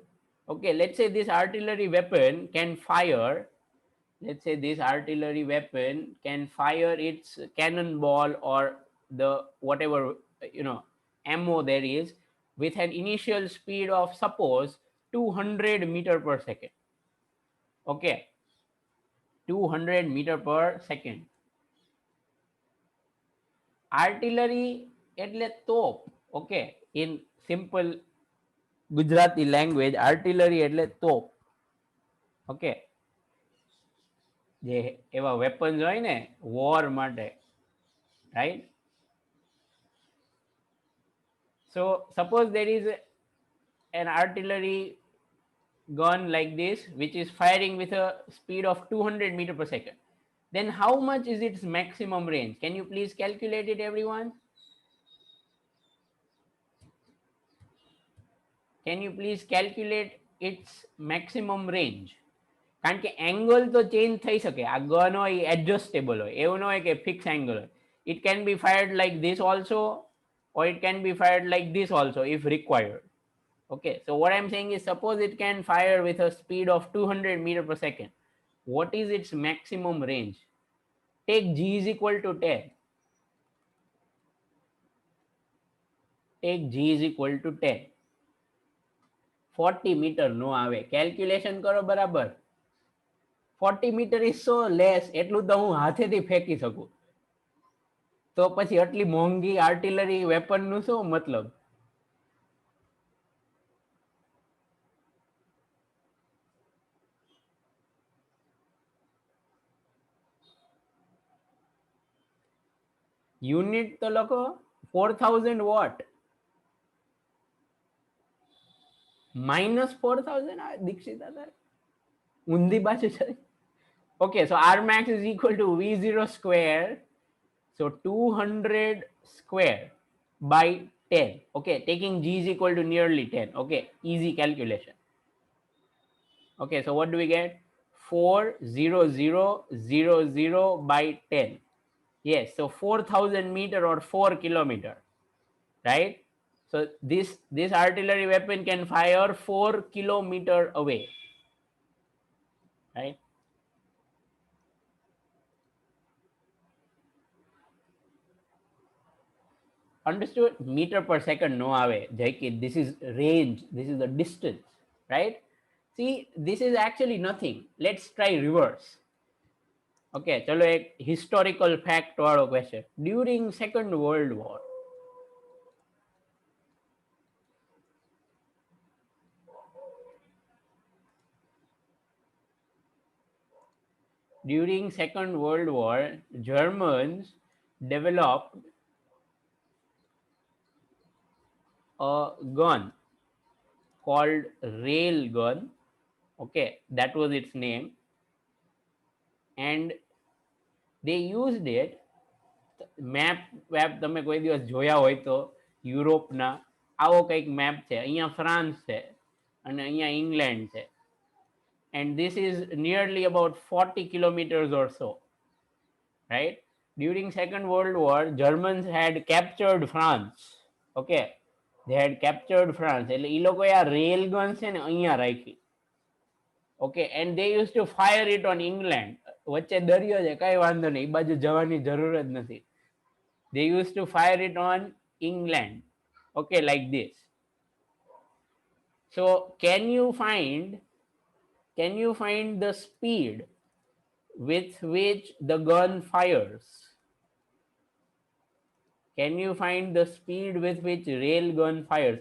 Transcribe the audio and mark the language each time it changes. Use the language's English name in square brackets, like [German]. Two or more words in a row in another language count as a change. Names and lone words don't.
[English] Okay, let's say this artillery weapon can fire, let's say this artillery weapon can fire its cannonball or the whatever, you know, ammo there is with an initial speed of suppose 200 meter per second. Okay, 200 meter per second. [Gujarati] Artillery એટલે તોપ. [English] Okay, in simple Gujarati language, artillery [Gujarati] એટલે તોપ. Okay, જે એવા વેપન્સ હોય ને વોર માટે, right? [English] So suppose there is an artillery gun like this which is firing with a speed of 200 meter per second, then how much is its maximum range? Can you please calculate it, everyone? Can you please calculate its maximum range? [Gujarati] કારણ કે એંગલ તો ચેન્જ થઈ શકે, આ ગન હોય એડજસ્ટેબલ હોય, એવું ન હોય કે [English] fixed angle [Gujarati] હોય. [English] It can be fired like this also, or it can be fired like this also if required. Okay, so what I'm saying is suppose it can fire with a speed of 200 meter per second. What is its maximum range? Take G is equal to 10. Take G is equal to 10. [Gujarati] 40 meter no આવે. Calculation કરો બરાબર. [English] 40 meter is so less, [Gujarati] એટલું તો હું હાથેથી ફેંકી શકું. તો પછી આટલી મોંઘી આર્ટિલરી વેપનનું શું મતલબ? યુનિટ તો લખો 4000 વોટ. -4000 દીક્ષિતા સર ઊંધી બાજુ છે. [English] Okay, so R max is equal to V0 square. So 200 square by 10. Okay, taking G is equal to nearly 10. Okay, easy calculation. Okay, so what do we get? 40000 by 10. Yes, so 4000 meter or 4 kilometer, right? So this artillery weapon can fire 4 kilometer away, right? Understood? Meter per second [Gujarati] નો આવે [English] જયકિત. This is range, this is the distance, right? See, this is actually nothing. Let's try reverse. [Gujarati] Okay, ચલો એક [English] historical fact [Gujarati] વાળો question. [English] During Second World War, during Second World War, Germans developed a gun called rail gun. Okay, that was its name. and they used it. [Gujarati] મેપ તમે કોઈ દિવસ જોયા હોય તો યુરોપના આવો કંઈક મેપ છે, અહીંયા ફ્રાન્સ છે અને અહીંયા ઇંગ્લેન્ડ છે, [English] and this is nearly about 40 kilometers or so, right? During Second World War, Germans had captured France. Okay, they had captured France. [Gujarati] એટલે એ લોકોએ આ [English] rail gun [Gujarati] છે ને અહીંયા રાખી. ઓકે, [English] and they used to fire it on England. [Gujarati] વચ્ચે દરિયો છે, કઈ વાંધો નહીં, એ બાજુ જવાની જરૂર જ નથી. [English] They used to fire it on England. Okay, like this. So can you find the speed with which the gun fires? Can you find the speed with which rail gun fires?